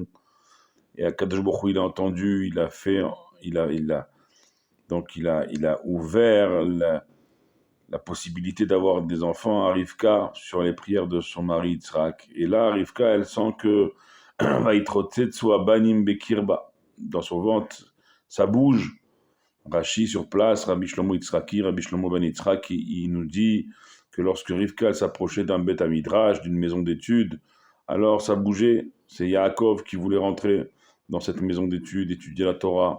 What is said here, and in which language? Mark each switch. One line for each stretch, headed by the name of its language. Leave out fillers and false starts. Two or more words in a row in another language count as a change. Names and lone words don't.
Hebrew: Et הקדוש ברוך הוא,
French: il a entendu, il a ouvert la possibilité d'avoir des enfants à Rivka sur les prières de son mari Yitzhak. Et là, Rivka, elle sent que soit
Hebrew: בנים בקרבה.
French: Dans son ventre, ça bouge. Rashi sur place, Rabbi Shlomo Yitzhaki, Rabbi Shlomo ben Yitzhak, il nous dit que lorsque Rivka s'approchait d'un
Hebrew: בית מדרש,
French: d'une maison d'études, alors ça bougeait. C'est Yaakov qui voulait rentrer dans cette maison d'études, étudier la Torah.